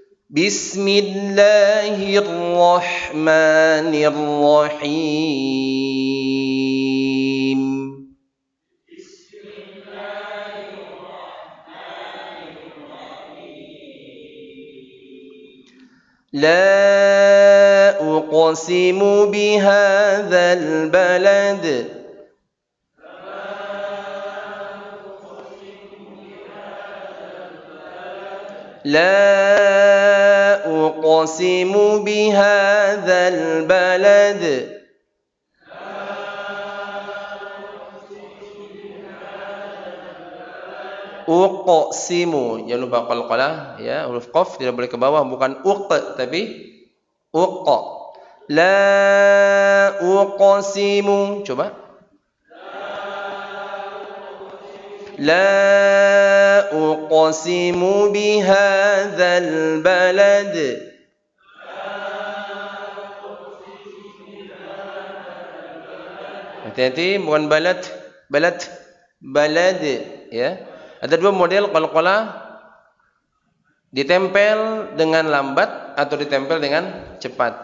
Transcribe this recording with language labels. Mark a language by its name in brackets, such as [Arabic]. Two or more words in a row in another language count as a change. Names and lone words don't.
[Arabic] Bismillahirrahmanirrahim. لا أقسم بهذا البلد. لا أقسم بهذا البلد. Uqsimu, [Indonesian] jangan lupa qalqalah ya, huruf qaf tidak boleh ke bawah, bukan uq tapi uq. [Arabic] لا أقسم, coba. لا أقسم بهذا البلد. [Indonesian] Hati-hati, bukan balad, balad, balad ya. Ada dua model qalqalah, ditempel dengan lambat atau ditempel dengan cepat.